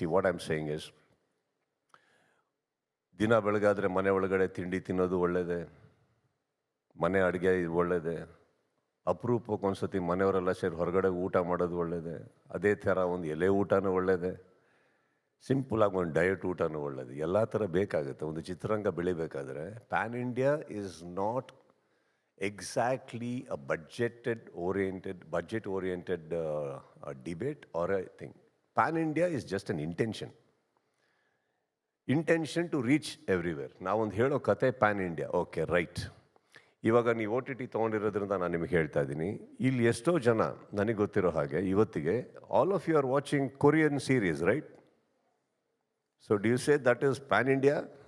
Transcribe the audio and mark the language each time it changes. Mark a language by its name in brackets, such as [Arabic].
[English] see what I am saying is, [Kannada] ದಿನ ಬೆಳಗಾದರೆ ಮನೆ ಒಳಗಡೆ ತಿಂಡಿ ತಿನ್ನೋದು ಒಳ್ಳೆಯದೇ, ಮನೆ ಅಡುಗೆ ಒಳ್ಳೆಯದೇ, ಅಪರೂಪಕ್ಕೆ ಒಂದ್ಸತಿ ಮನೆಯವರೆಲ್ಲ ಸೇರಿ ಹೊರಗಡೆ ಊಟ ಮಾಡೋದು ಒಳ್ಳೆಯದೇ, ಅದೇ ಥರ ಒಂದು ಎಲೆ ಊಟನೂ ಒಳ್ಳೆಯದೇ, ಸಿಂಪಲಾಗಿ ಒಂದು ಡಯಟ್ ಊಟನೂ ಒಳ್ಳೆಯದು. ಎಲ್ಲ ಥರ ಬೇಕಾಗುತ್ತೆ ಒಂದು ಚಿತ್ರರಂಗ ಬೆಳಿಬೇಕಾದ್ರೆ. [English] Pan India is not exactly a budget oriented debate or a thing. Pan India is just an intention to reach everywhere. [Kannada] ನಾವು ಒಂದು ಹೇಳೋ ಕತೆ ಪ್ಯಾನ್ ಇಂಡಿಯಾ. Okay, right. ಇವಾಗ ನೀವು OTT ತೊಗೊಂಡಿರೋದ್ರಿಂದ ನಾನು ನಿಮಗೆ ಹೇಳ್ತಾ ಇದ್ದೀನಿ, ಇಲ್ಲಿ ಎಷ್ಟೋ ಜನ ನನಗೆ ಗೊತ್ತಿರೋ ಹಾಗೆ ಇವತ್ತಿಗೆ [English] All of you are watching Korean series, right? So do you say that is pan India?